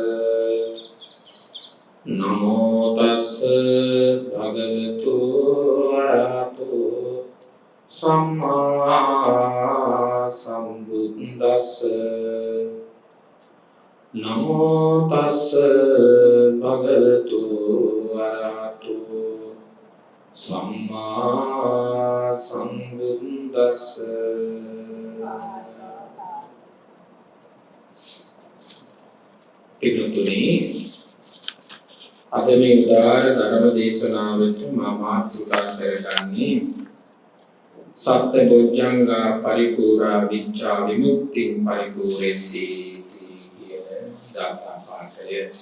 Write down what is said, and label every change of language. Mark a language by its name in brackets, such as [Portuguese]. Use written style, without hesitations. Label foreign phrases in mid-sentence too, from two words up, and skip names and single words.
[Pali] නමෝ තස්ස භගවතු අරහතෝ සම්මා සම්බුද්දස්ස. නමෝ තස්ස භගවතු අරහතෝ සම්මා සම්බුද්දස්ස. [Sinhala] පිටුතුනි, අද මේ උදාර ධර්ම දේශනාවට මා මාතෘකා කරගන්නේ [Pali] සත්‍ය බොජ්ජංගා පරිපූර්ණා විච්ඡා විමුක්ති පරිපූර්ණෙති [Sinhala] කියන දාතා පාඨය.